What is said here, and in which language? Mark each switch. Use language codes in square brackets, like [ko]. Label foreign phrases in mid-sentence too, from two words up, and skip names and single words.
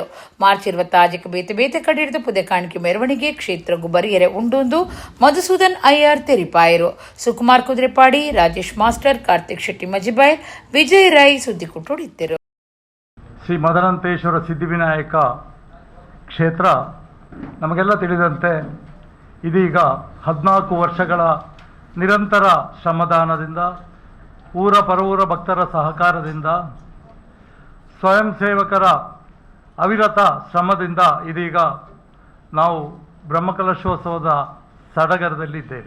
[tcy] ಮಾರ್ಚ್ 26ಕ್ಕೆ ಬೇತೆ ಬೇತೆ ಕಡೆ ಹಿಡಿದು ಪುದೆ ಕಾಣಿಕೆ ಮೆರವಣಿಗೆ ಕ್ಷೇತ್ರಗೂ ಬರಿಯರೆ ಉಂಡೊಂದು ಮಧುಸೂದನ್ ಅಯ್ಯರ್ ತೆರಿಪಾಯರು. ಸುಕುಮಾರ್ ಕುದುರೆಪಾಡಿ, ರಾಜೇಶ್ ಮಾಸ್ಟರ್, ಕಾರ್ತಿಕ್ ಶೆಟ್ಟಿ ಮಜಿಬಾಯ್, ವಿಜಯ್ ರೈ ಸುದ್ದಿಗುಟ್ಟೊಡಿದ್ದರು. [kn] ಶ್ರೀ ಮದನಂತೇಶ್ವರ ಸಿದ್ಧಿವಿನಾಯಕ ಕ್ಷೇತ್ರ ನಮಗೆಲ್ಲ ತಿಳಿದಂತೆ ಇದೀಗ 14 ವರ್ಷಗಳ ನಿರಂತರ ಶ್ರಮದಾನದಿಂದ, ಊರ ಪರವೂರ ಭಕ್ತರ ಸಹಕಾರದಿಂದ, ಸ್ವಯಂ ಸೇವಕರ ಅವಿರತ ಶ್ರಮದಿಂದ ಇದೀಗ ನಾವು ಬ್ರಹ್ಮಕಲಶೋತ್ಸವದ ಸಡಗರದಲ್ಲಿದ್ದೇವೆ.